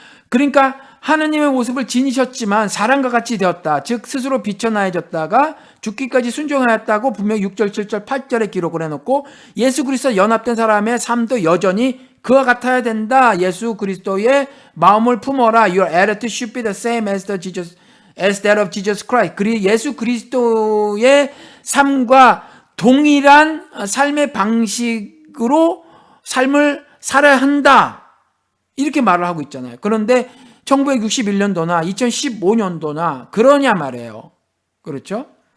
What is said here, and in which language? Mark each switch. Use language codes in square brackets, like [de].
[ko] 그러니까 하나님의 모습을 지니셨지만 사람과 같이 되었다. 즉 스스로 비천하여졌다가 죽기까지 순종하였다고 분명히 6절, 7절, 8절에 기록을 해놓고, 예수 그리스도 연합된 사람의 삶도 여전히 그와 같아야 된다. 예수 그리스도의 마음을 품어라. [en] Your attitude should be the same as that of Jesus Christ. [ko] 예수 그리스도의 삶과 동일한 삶의 방식으로 삶을 살아야 한다. 이렇게 말을 하고 있잖아요. 그런데 1961년도나 2015년도나 그러냐 말이에요. 그렇죠?